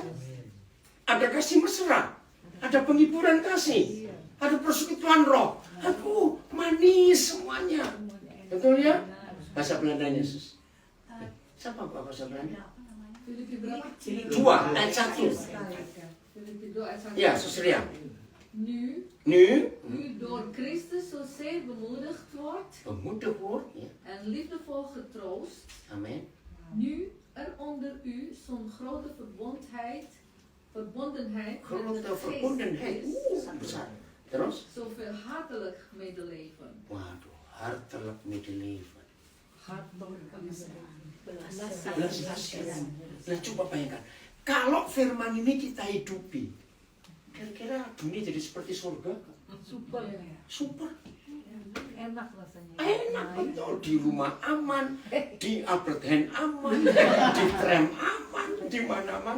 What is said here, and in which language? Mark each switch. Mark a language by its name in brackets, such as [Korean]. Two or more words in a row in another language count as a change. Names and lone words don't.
[Indonesian] Ada kasih mesra. Ada penghiburan kasih. Ada persekutuan roh. Aduh, manis semuanya. Betul ya? Bahasa Belandanya, Sus. Siapa Pak bahasa Belanda? Filipi berapa? 2 ayat 1. Filipi 2 ayat 1. Ya, Sus Ria. [Dutch] Nu Nu, door Christus zozeer bemoedigd wordt [Indonesian] pemuda woord. Ya. [Dutch] en liefdevol getroost, [Indonesian] Amin. [Dutch] nu er onder u zo'n grote verbondenheid met Grote de verbondenheid. geest is, [Indonesian] Besar. Terus? [Dutch] zoveel hartelijk medeleven. [Indonesian] Waduh, [Dutch] hartelijk medeleven. [Indonesian] Belas kasihan. Nah, coba bayangkan. Kalau firman ini kita hidupi, kira-kira dunia jadi seperti surga? Super. Super. Enak rasanya. Enak betul. Di rumah aman, di Albert Heijn aman, di tram aman, di mana-mana.